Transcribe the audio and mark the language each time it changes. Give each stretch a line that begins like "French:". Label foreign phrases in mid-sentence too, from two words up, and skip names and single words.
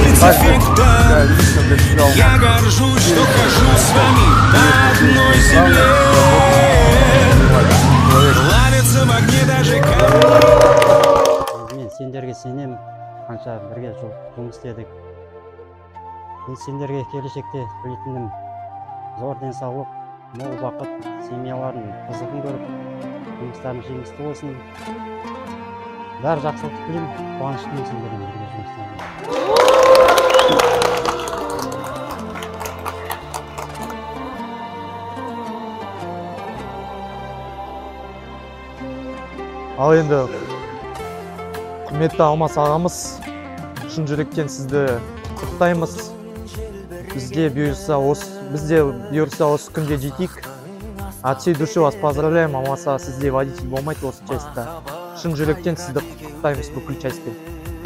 Russian: эффекта. Я горжусь, что хожу с вами по одной земле. Плавится в огне даже камни.
Kazakh: Мен сендерге сенем, қанша бірге жұмыс істедік. Мен сендерге келешекте тілейтінім зор денсаулық, мол бақыт, семьялардың қызығын көріп, жұмыстарың жемісті болсын. Бәрі жақсылық тілеймін, қуаныштымын сендермен бірге жұмыс істеуге. Ал енді құрметті Алмас ағамыз, шын жүректен сізді құттықтаймыз. Бізде бұйырса осы күнге жетейік.
Russian: От всей души вас поздравляем,
Kazakh: Алмас аға, сізде водитель болмайды осы частьта. Шын жүректен сізді құттықтаймыз бүкіл частьпен.